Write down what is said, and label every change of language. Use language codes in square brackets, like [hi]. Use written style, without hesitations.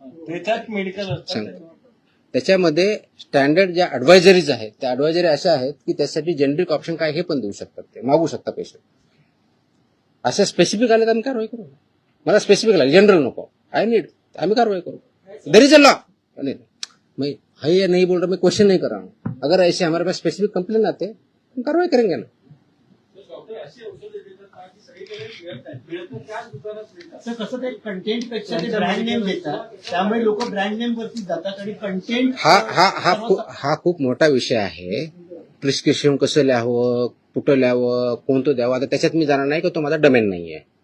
[mr] त्याच्यात मेडिकल त्याच्यामध्ये स्टँडर्ड ज्या ऍडवायझरीज आहेत त्या ऍडवायझरी अशा आहेत की त्यासाठी जेनरिक ऑप्शन काय हे पण देऊ शकतात. ते मागू शकता पेशंट. असं स्पेसिफिक आले तर आम्ही कारवाई करू. मला स्पेसिफिक लागेल जनरल नको [en] I need [mr] आम्ही कारवाई करू. [en] There is a law. [hi] मैं है या नहीं बोल रहा मैं क्वेश्चन नहीं कर रहा हूँ. अगर ऐसे हमारे पास स्पेसिफिक कंप्लेन आते हम कार्रवाई करेंगे ना. [mr] रिटेलर्स मिळत आहेत मिळतं त्याच दुकानात मिळतात. तर कसं ते कंटेंट पेक्षा ते ब्रँड नेम देतात, त्यामुळे लोक ब्रँड नेम वरती जातात आणि कंटेंट हा खूप मोठा विषय आहे. प्रिस्क्रिप्शन कसं लिहावं, कुठं लिहावं, कोणतं द्यावं, आता त्याच्यात मी जाणार नाही की तो माझा डोमेन नाही आहे.